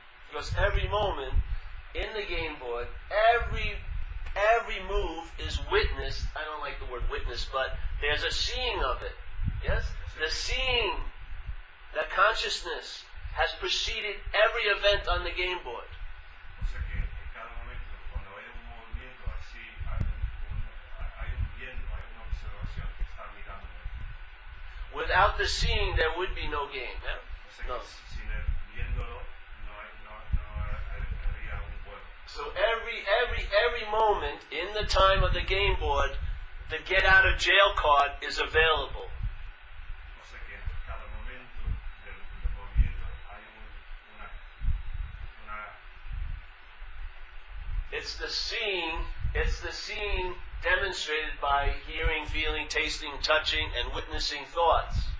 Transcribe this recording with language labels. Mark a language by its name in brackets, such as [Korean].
[English] Because every moment in the game board, every move is witnessed. I don't like the word witness, but there's a seeing of it. Yes? The seeing that consciousness has preceded every event on the game board. [Spanish] O sea que en cada momento, cuando hay un movimiento así, hay un viendo, hay una observación que está mirando. [English] Without the seeing, there would be no game. Yeah? [Spanish] O sea No. que sin el viéndolo no habría un juego. [English] So every moment in the time of the game board, the get out of jail card is available. [Spanish] O sea que en cada momento del movimiento hay una [English] It's the seeing demonstrated by hearing, feeling, tasting, touching, and witnessing thoughts.